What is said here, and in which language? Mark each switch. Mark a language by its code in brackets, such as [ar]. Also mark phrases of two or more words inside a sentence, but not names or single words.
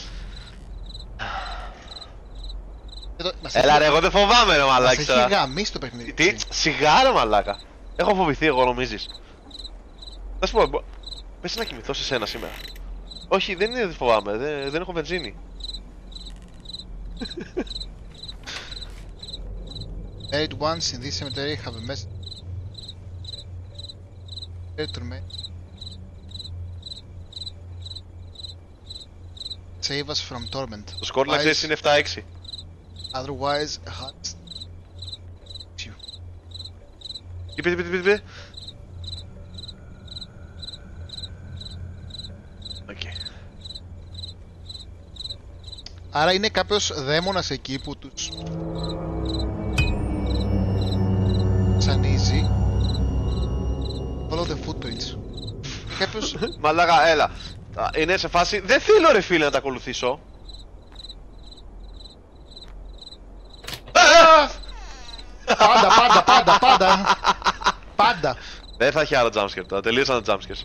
[el] Έλα ρε, εγώ δεν φοβάμαι ρε μαλάκι. Μας έχει γαμίσει το παιχνίδι. Τι, σιγά ρε μαλάκα. Έχω φοβηθεί εγώ νομίζεις? Θα σου πω, πες να κοιμηθώ σε σένα σήμερα. Όχι, δεν είναι, δεν φοβάμαι, δεν έχω βενζίνη. [en] Buried ones in this cemetery have a message. Save us from torment. [el] Το σκορ να ξέρεις είναι 7-6. [en] Otherwise, a hot. [el] Είπε. Okay. Άρα είναι κάποιος δαίμονας εκεί που τους ψανίζει. [en] Follow the footprints. [el] Κάποιος... Μαλάκα, έλα. Είναι σε φάση, δεν θέλω ρε φίλε να τα ακολουθήσω. Πάντα. Δεν θα έχει άλλο jumpscare τώρα, τελείωσαν τα jumpscares.